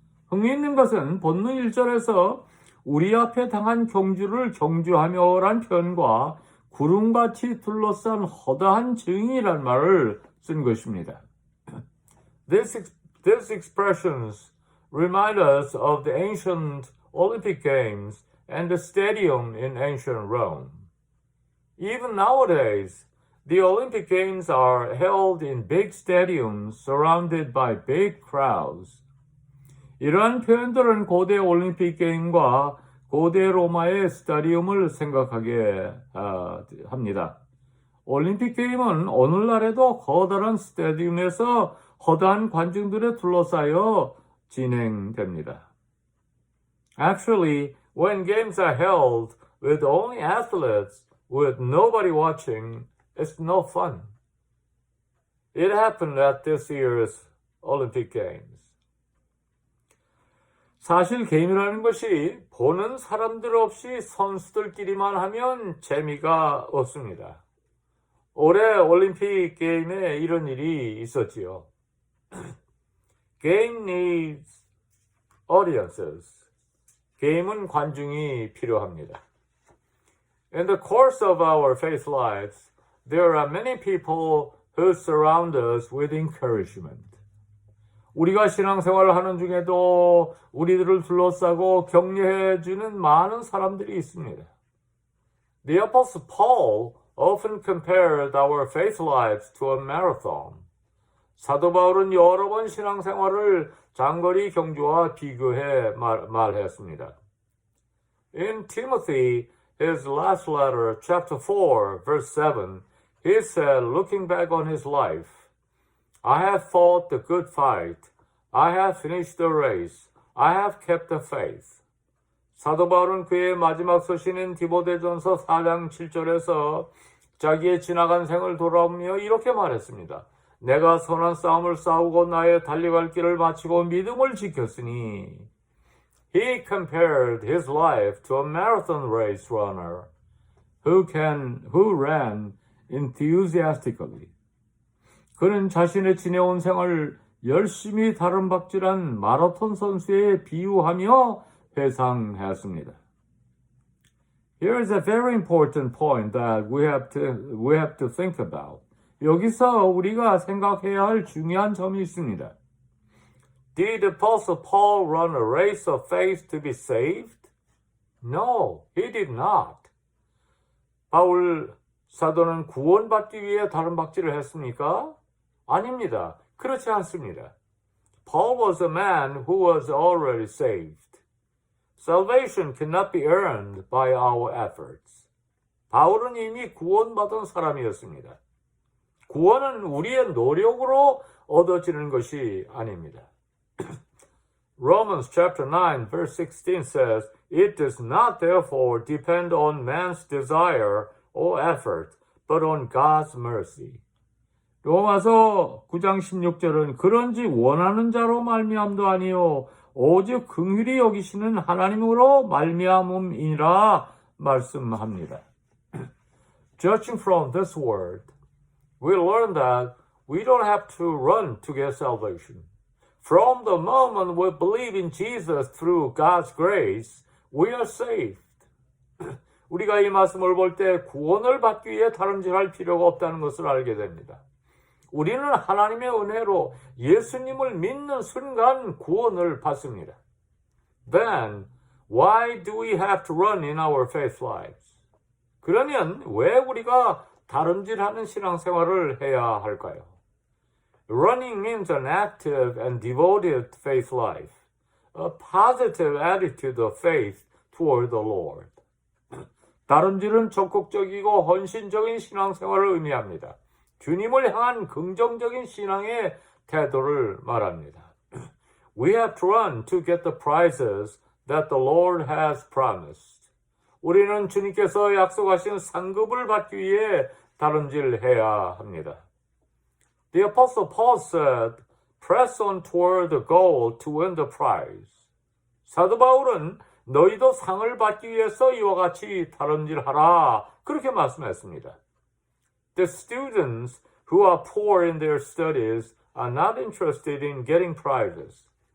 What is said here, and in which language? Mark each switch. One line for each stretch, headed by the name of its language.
Korean: 흥미있는 것은 본문 1절에서 우리 앞에 당한 경주를 경주하며란 표현과 구름같이 둘러싼 허다한 증인이란 말을 쓴 것입니다.
English: These expressions remind us of the ancient Olympic Games and the stadium in ancient Rome. Even nowadays, the Olympic Games are held in big stadiums surrounded by big crowds.
Korean: 이러한 표현들은 고대 올림픽 게임과 고대 로마의 스타디움을 생각하게 합니다. 올림픽 게임은 오늘날에도 커다란 스타디움에서 허다한 관중들에 둘러싸여 진행됩니다.
English: Actually, when games are held with only athletes with nobody watching, it's no fun. It happened at this year's Olympic Games.
Korean: 사실 게임이라는 것이 보는 사람들 없이 선수들끼리만 하면 재미가 없습니다. 올해 올림픽 게임에 이런 일이 있었지요.
English: Game needs audiences.
Korean: 게임은 관중이 필요합니다.
English: In the course of our faith lives, there are many people who surround us with encouragement.
Korean: 우리가 신앙생활을 하는 중에도 우리들을 둘러싸고 격려해주는 많은 사람들이 있습니다.
English: The Apostle Paul often compared our faith lives to a marathon.
Korean: 사도 바울은 여러 번 신앙생활을 장거리 경주와 비교해 말했습니다.
English: In Timothy, his last letter, chapter 4, verse 7, he said, looking back on his life, I have fought the good fight. I have finished the race. I have kept the faith.
Korean: 사도 바울은 그의 마지막 서신인 디모데전서 4장 7절에서 자기의 지나간 생을 돌아보며 이렇게 말했습니다. 내가 선한 싸움을 싸우고 나의 달려갈 길을 마치고 믿음을 지켰으니.
English: He compared his life to a marathon race runner who ran enthusiastically.
Korean: 그는 자신의 지내온 생활을 열심히 다름박질한 마라톤 선수에 비유하며 회상했습니다.
English: Here is a very important point that we have to think about.
Korean: 여기서 우리가 생각해야 할 중요한 점이 있습니다.
English: Did Apostle Paul run a race of faith to be saved? No, he did not.
Korean: 바울 사도는 구원받기 위해 다름박질을 했습니까? 아닙니다. 그렇지 않습니다.
English: Paul was a man who was already saved. Salvation cannot be earned by our efforts.
Korean: 바울은 이미 구원받은 사람이었습니다. 구원은 우리의 노력으로 얻어지는 것이 아닙니다.
English: Romans chapter 9 verse 16 says, It does not therefore depend on man's desire or effort, but on God's mercy.
Korean: 로마서 9장 16절은 그런지 원하는 자로 말미암도 아니요 오직 긍휼히 여기시는 하나님으로 말미암음이라 말씀합니다.
English: Judging from this word, we learn that we don't have to run to get salvation. From the moment we believe in Jesus through God's grace, we are saved.
Korean: 우리가 이 말씀을 볼 때 구원을 받기 위해 다름질할 필요가 없다는 것을 알게 됩니다. 우리는 하나님의 은혜로 예수님을 믿는 순간 구원을 받습니다.
English: Then, why do we have to run in our faith lives?
Korean: 그러면 왜 우리가 다름질하는 신앙생활을 해야 할까요?
English: Running means an active and devoted faith life, a positive attitude of faith toward the Lord.
Korean: 다름질은 적극적이고 헌신적인 신앙생활을 의미합니다. 주님을 향한 긍정적인 신앙의 태도를 말합니다.
English: We have to run to get the prizes that the Lord has promised.
Korean: 우리는 주님께서 약속하신 상급을 받기 위해 다름질해야 합니다.
English: The Apostle Paul said, Press on toward the goal to win the prize.
Korean: 사도 바울은 너희도 상을 받기 위해서 이와 같이 다름질하라 그렇게 말씀했습니다.
English: The students who are poor in their studies are not interested in getting prizes.